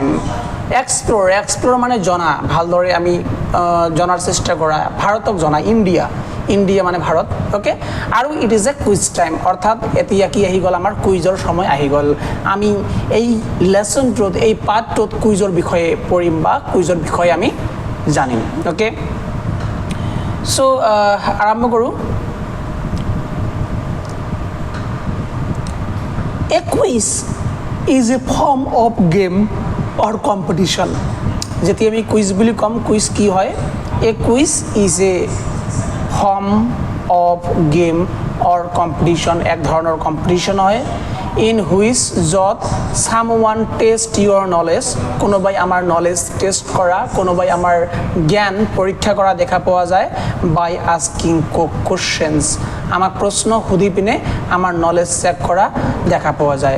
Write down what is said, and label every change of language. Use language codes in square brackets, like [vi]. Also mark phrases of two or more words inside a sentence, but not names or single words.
[as] এক্সপ্ল'ৰ মানে জনা, ভালদৰে আমি জনাৰ চেষ্টা কৰা, ভাৰতক জনা, ইণ্ডিয়া মানে ভাৰত, অ'কে। আৰু [en] it is a quiz time, [as] অৰ্থাৎ এতিয়া কি আহি গ'ল, আমাৰ কুইজৰ সময় আহি গ'ল। আমি এই লেচনটোত, এই পাঠটোত কুইজৰ বিষয়ে পঢ়িম বা কুইজৰ বিষয়ে আমি জানিম, অ'কে। চ' আৰম্ভ কৰোঁ। [en] A quiz is a form of game or competition. [as] যেতিয়া আমি কুইজ বুলি ক'ম, কুইজ কি হয়? [en] A quiz is a form of game or competition, [as] এক ধৰণৰ কম্পিটিশ্যন হয়। [en] in which, [as] য'ত [en] someone test your knowledge, [as] কোনোবাই আমাৰ [en] knowledge test [as] কৰা, কোনোবাই আমাৰ জ্ঞান পৰীক্ষা কৰা দেখা পোৱা যায়। [en] by asking questions, [as] আমাক প্ৰশ্ন সুধি পিনে আমাৰ [en] knowledge check [as] কৰা দেখা পোৱা যায়।